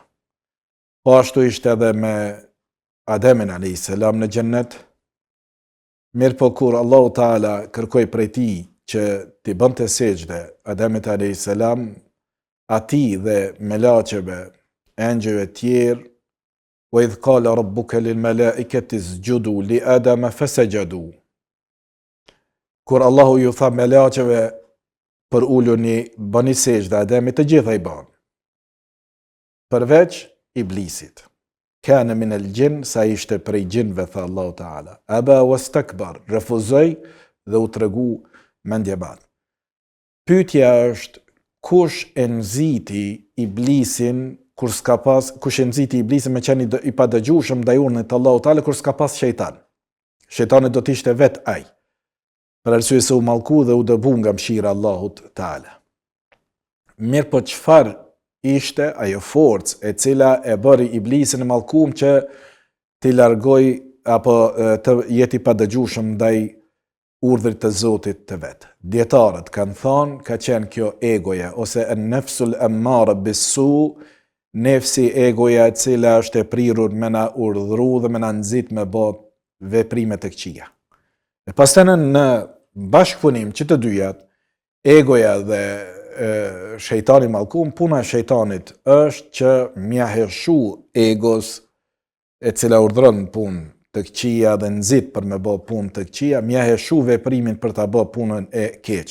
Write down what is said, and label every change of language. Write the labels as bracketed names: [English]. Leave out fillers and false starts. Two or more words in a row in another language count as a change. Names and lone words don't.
[Albanian] Po ashtu ishte edhe me Ademin a.s. në xhennet. Mirë po kur Allahu Taala kërkoi prej tij që t'i bënte sejdë Ademit a.s., atij dhe melaqeve, engjëve tjerë, [Arabic] wa idh qala rabbuka lil malaikati isjudu li Adama fasajadu. [Albanian] Kur Allahu ju tha melaqeve për uluni, bëni sejdë Ademit, të gjitha i bën, përveç iblisit. [Arabic] Kana min al-jinn, [Albanian] sa ishte prej gjinve, tha Allahu Taala. [Arabic] Aba wastakbar, [Albanian] refuzoi dhe u tregu mendjebat. Pyetja është, kush e nxiti iblisin kur s'ka pas, kush e nxiti iblisin me qenë i padëgjueshëm ndaj urnit të Allahut Taala kur s'ka pas shejtan? Shejtani do të ishte vet ai, për arsye se u mallku dhe u dëbu nga mëshira e Allahut Taala. Mirë po çfarë ishte ajo forcë e cila e bëri iblisin e mallkuar që t'i largoj apo të jeti padëgjueshëm ndaj urdhrit të Zotit të vet? Dietarët kanë thënë, ka qenë kjo egoja, ose [Arabic] an-nafsul ammara bis-su, [Albanian] nefsi, egoja e cila është e prirur me na urdhëru dhe me na nxit me bë veprime të këqija. E pastaj në bashkëpunim që të dyjat, egoja dhe shejtani mallkuar, puna e shejtanit është që mja hershu egos e cila urdhëron punë të këqija dhe nxit për me bë punë të këqija, mja hershu veprimin për ta bë punën e keq.